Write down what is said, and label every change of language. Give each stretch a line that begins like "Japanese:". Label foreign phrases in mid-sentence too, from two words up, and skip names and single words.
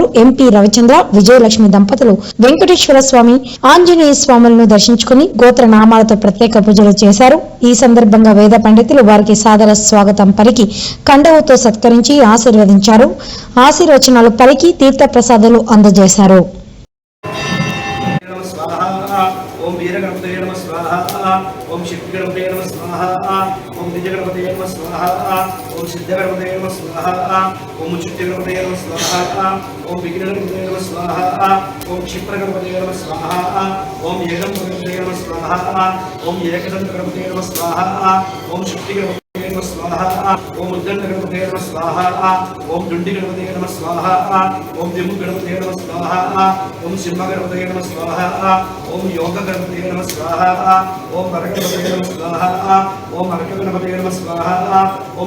Telugu: ఎంపీ రవిచంద్ర విజయలక్ష్మి దంపతులు వెంకటేశ్వర స్వామి ఆంజనేయ స్వాములను దర్శించుకుని గోత్ర నామాలతో ప్రత్యేక పూజలు చేశారు. ఈ సందర్భంగా వేద పండితులు వారికి సాదర స్వాగతం పలికి కండవుతో సత్కరించి ఆశీర్వదించారు. ఆశీర్వచనాలు పలికి తీర్థ ప్రసాదాలు అందజేశారు.
Sanskrit: ओम वीरगणपतये नमः स्वाहा ओम शिवगणपतये नमः स्वाहा ओम द्विजगणपतये नमः स्वाहा ओम सिद्धगणपतये नमः स्वाहा ओम उच्चगणपतये नमः स्वाहा ओम विघ्नगणपतये नमः स्वाहा ओम क्षिप्रगणपतये नमः स्वाहा ओम एकदन्तगणपतये नमः स्वाहा ओम एकदन्तगणपतये नमः स्वाहा ओम शुक्तिगणपतये नमः स्वाहा ओम उद्दण्डगणपतये नमः स्वाहा ओम दुण्डिगणपतये नमः स्वाहा ओम दिमुगणपतये नमः स्वाहा ओम सिंहगणपतये नमः स्वाहा ओम योगगणपतये नमः स्वाहा ओम वरगणपतये नमः स्वाहा ओम अर्कगणपतये नमः स्वाहा ओम